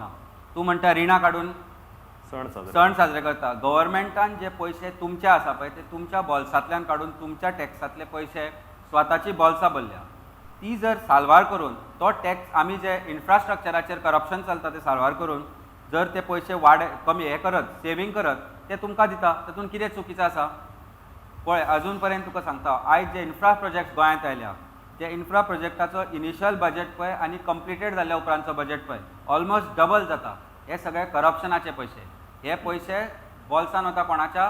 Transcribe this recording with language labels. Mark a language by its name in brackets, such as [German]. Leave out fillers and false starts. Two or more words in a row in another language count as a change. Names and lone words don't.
[Konkani] तूं म्हणटा रिणां काडून सण साजरे करता। गव्हर्मेंटान जे पयशे तुमचे आसा पळय ते तुमच्या बॉल्सांतल्यान काडून तुमच्या टॅक्सांतले पयशे स्वताची बॉल्सां भरल्या, ती जर साल्वार करून तो टॅक्स आमी जे इन्फ्रास्ट्रक्चराचेर करप्शन चलता ते साल्वार करून जर ते पयशे कमी हे करत, सेवींग करत, ते तुमकां दिता, तातूंत कितें चुकीचें आसा? पळय अजून पर्यंत तुका सांगता, आयज जे [English] infra project [Konkani] गोंयांत आयल्या, ते इन्फ्रा प्रोजेक्टाचो [English] initial budget [Konkani] पळय आनी कंप्लिटेड जाल्ल्या उपरांतचो बजेट पळय [English] almost double [Konkani] जाता। हे सगळे करप्शनाचे पयशे। हे पयशे बॉल्सान वता कोणाच्या?